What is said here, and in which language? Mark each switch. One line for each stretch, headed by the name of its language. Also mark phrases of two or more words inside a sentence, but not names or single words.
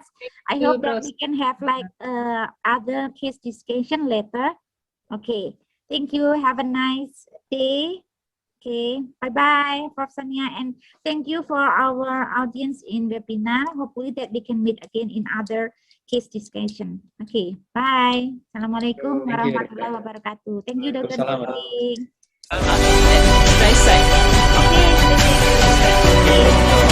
English: I hope that we can have like other case discussion later. Okay, thank you. Have a nice day. Okay, bye-bye, Prof. Sonia. And thank you for our audience in webinar. Hopefully that we can meet again in other case discussion. Okay, bye.
Arabic: السلام عليكم ورحمة الله وبركاته.
English: Thank you, Dr. Nuring. Stay safe. Okay, stay safe.